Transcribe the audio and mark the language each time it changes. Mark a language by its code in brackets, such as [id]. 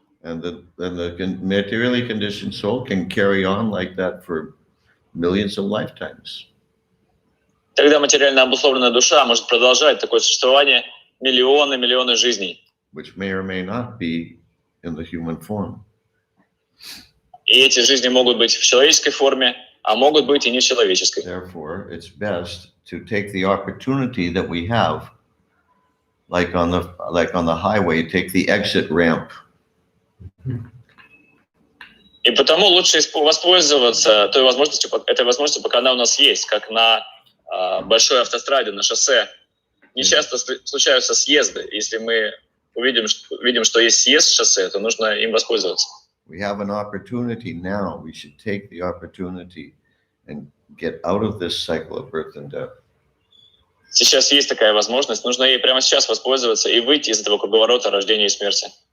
[en] And the materially conditioned soul can carry on like that for millions of lifetimes. [ru] Тогда материально обусловленная душа может продолжать такое существование миллионы жизней. [en] which may or may not be in the human form. [ru] И эти жизни могут быть в человеческой форме, а могут быть и нечеловеческой. [en] Therefore, it's best to take the opportunity that we have, like on the highway, take the exit ramp. [ru] И потому лучше воспользоваться этой возможностью, пока она у нас есть, как на большой автостраде, на шоссе. Не часто случаются съезды. Если мы видим, что есть съезд с шоссе, то нужно им воспользоваться. [en] We have an opportunity now. We should take the opportunity and get out of this cycle of birth and death. [ru] Сейчас есть такая возможность. Нужно ей прямо сейчас воспользоваться и выйти из этого круговорота рождения и смерти.